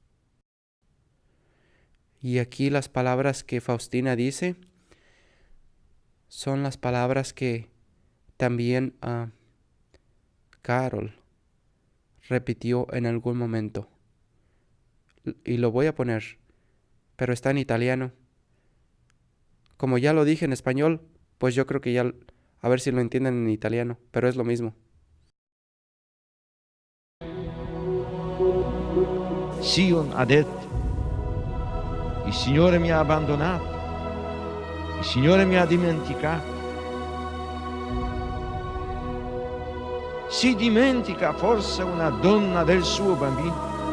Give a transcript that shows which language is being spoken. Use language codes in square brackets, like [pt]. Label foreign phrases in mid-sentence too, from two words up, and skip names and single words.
[es] Y aquí las palabras que Faustina dice son las palabras que también Carol repitió en algún momento. Y lo voy a poner, pero está en italiano. Como ya lo dije en español, pues yo creo que ya, a ver si lo entienden en italiano, pero es lo mismo. [it] Sion ha detto, il Signore mi ha abbandonato, il Signore mi ha dimenticato. Si dimentica forse una donna del suo bambino?